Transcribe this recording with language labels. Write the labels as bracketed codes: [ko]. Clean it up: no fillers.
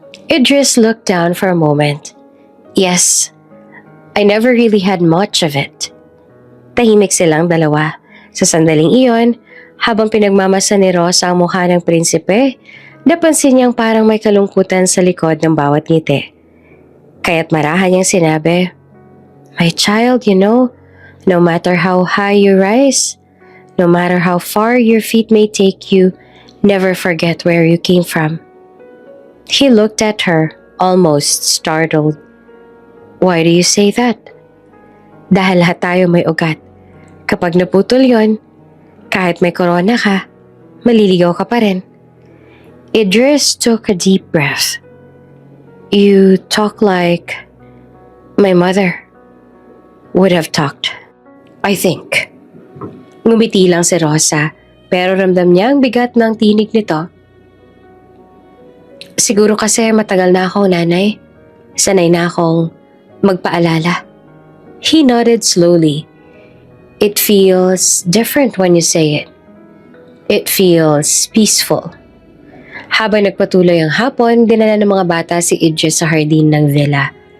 [en] Idris looked down for a moment. Yes, I never really had much of it. [tl] Tahimik silang dalawa. Sa sandaling iyon, habang pinagmamasa ni Rosa ang mukha ng prinsipe, napansin niyang parang may kalungkutan sa likod ng bawat ngiti. Kaya't marahan niyang sinabi, [en] My child, you know, no matter how high you rise, no matter how far your feet may take you, never forget where you came from. He looked at her, almost startled. Why do you say that? [tl] Dahil lahat tayo may ugat. Kapag naputol yon, kahit may corona ka, maliligaw ka pa rin. [en] Idris took a deep breath. You talk like my mother would have talked, I think. [tl] Ngumiti lang si Rosa, pero ramdam niya ang bigat ng tinig nito. Siguro kasi matagal na akong nanay. Sanay na akong magpaalala. [en] He nodded slowly. It feels different when you say it. It feels peaceful. [tl] Habang nagpatuloy ang hapon, dinala ng mga bata si Idris sa hardin ng villa.